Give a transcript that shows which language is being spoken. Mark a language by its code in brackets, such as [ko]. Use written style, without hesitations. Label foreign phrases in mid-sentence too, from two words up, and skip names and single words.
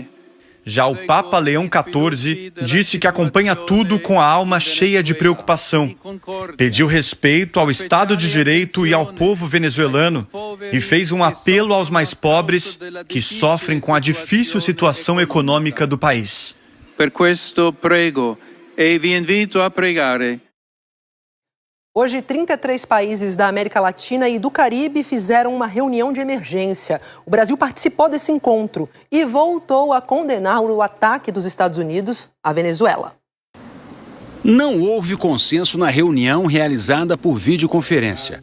[pt] Já o Papa Leão XIV disse que acompanha tudo com a alma cheia de preocupação. Pediu respeito ao Estado de Direito e ao povo venezuelano e fez um apelo aos mais pobres que sofrem com a difícil situação econômica do país. [it] Per questo prego e vi invito a pregare. [pt] Hoje, 33 países da América Latina e do Caribe fizeram uma reunião de emergência. O Brasil participou desse encontro e voltou a condenar o ataque dos Estados Unidos à Venezuela. Não houve consenso na reunião realizada por videoconferência.